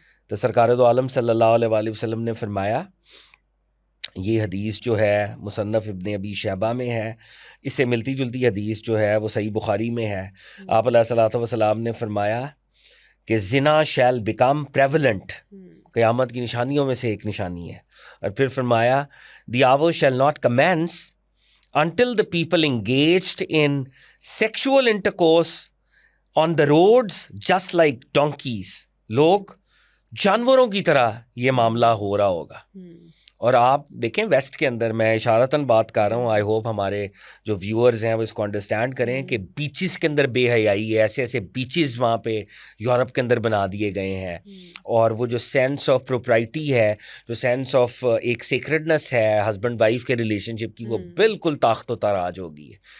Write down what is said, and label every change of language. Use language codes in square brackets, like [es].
[ur] تو سرکار دو عالم صلی اللہ علیہ وآلہ وسلم نے فرمایا, یہ حدیث جو ہے مصنف ابن ابی شیبہ میں ہے, اس سے ملتی جلتی حدیث جو ہے وہ صحیح بخاری میں ہے. آپ علیہ الصلوۃ والسلام نے فرمایا کہ زنا [en] shall become prevalent, [ur] قیامت کی نشانیوں میں سے ایک نشانی ہے. اور پھر فرمایا [en] The hour shall not commence until the people engaged in sexual intercourse on the roads just like donkeys. [ur] لوگ جانوروں کی طرح یہ معاملہ ہو رہا ہوگا. اور آپ دیکھیں ویسٹ کے اندر، میں اشارتاً بات کر رہا ہوں، [en] I hope [ur] ہمارے جو ویورز ہیں وہ اس کو انڈرسٹینڈ کریں کہ بیچز کے اندر بے حیائی ہے، ایسے ایسے بیچز وہاں پہ یورپ کے اندر بنا دیے گئے ہیں، اور وہ جو سینس آف پروپرائٹی ہے، جو سینس آف ایک سیکرڈنس ہے ہسبینڈ وائف کے ریلیشن شپ کی، وہ بالکل طاقت و تاراج ہوگی.